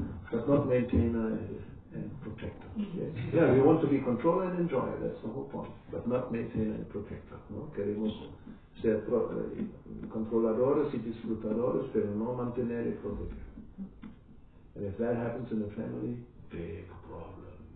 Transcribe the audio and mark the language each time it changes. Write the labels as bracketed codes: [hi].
[en] But not maintain and protect us. Yes. Yeah, we want to be controlled and enjoy, that's the whole point. But not maintain and protect us, ¿no? [es] Queremos ser controladores y disfrutadores, pero no mantener y proteger. [en] And if that happens in the family, big problem.